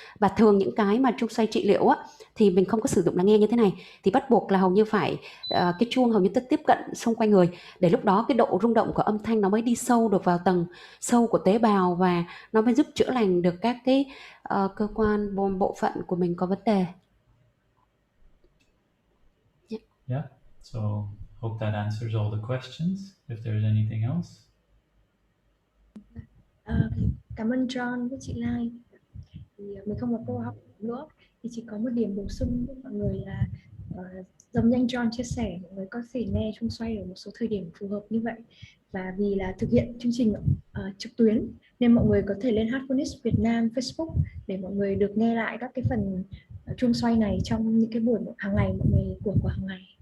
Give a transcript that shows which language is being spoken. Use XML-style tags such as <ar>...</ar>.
<vi>Và thường những cái mà chuông xoay trị liệu á thì mình không có sử dụng là nghe như thế này, thì bắt buộc là hầu như phải cái chuông hầu như tiếp cận xung quanh người, để lúc đó cái độ rung động của âm thanh nó mới đi sâu được vào tầng sâu của tế bào và nó mới giúp chữa lành được các cái cơ quan bộ phận của mình có vấn đề.</vi> <en>Yeah. So hope that answers all the questions. If there's anything else.</en> <vi>Cảm ơn Jorn với chị Lai. Thì mình không có câu hỏi nữa, thì chỉ có một điểm bổ sung với mọi người là giống như anh Jorn chia sẻ, mọi người có thể nghe chuông xoay ở một số thời điểm phù hợp như vậy. Và vì là thực hiện chương trình trực tuyến nên mọi người có thể lên Heartfulness Việt Nam Facebook để mọi người được nghe lại các cái phần chuông xoay này trong những cái buổi hàng ngày mọi người của hàng ngày.</vi>